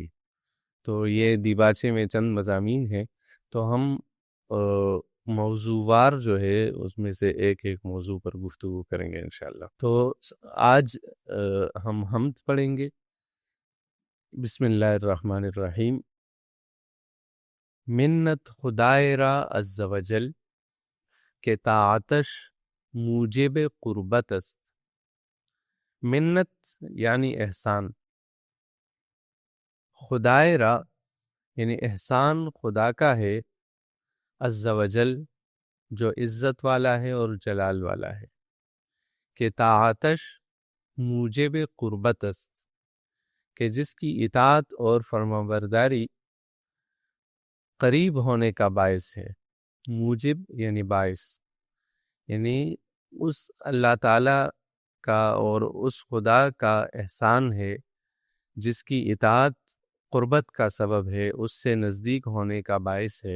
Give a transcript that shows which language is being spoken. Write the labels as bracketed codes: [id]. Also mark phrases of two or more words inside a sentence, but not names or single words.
[ur] تو یہ دیباچے میں چند مضامین ہیں، تو ہم موضوعوار جو ہے اس میں سے ایک ایک موضوع پر گفتگو کریں گے انشاءاللہ۔ تو آج ہم حمد پڑھیں گے۔ [ar] بسم اللہ الرحمن الرحیم۔ [fa] منت خدائے را [ar] عز و جل [fa] کہ طاعتش موجب قربت است۔ [ur] منت یعنی احسان، [fa] خدائے را [ur] یعنی احسان خدا کا ہے، [ar] عز و جل [ur] جو عزت والا ہے اور جلال والا ہے، [fa] کہ طاعتش موجب قربت است، [ur] کہ جس کی اطاعت اور فرمانبرداری قریب ہونے کا باعث ہے۔ موجب یعنی باعث، یعنی اس اللہ تعالی کا اور اس خدا کا احسان ہے جس کی اطاعت قربت کا سبب ہے، اس سے نزدیک ہونے کا باعث ہے۔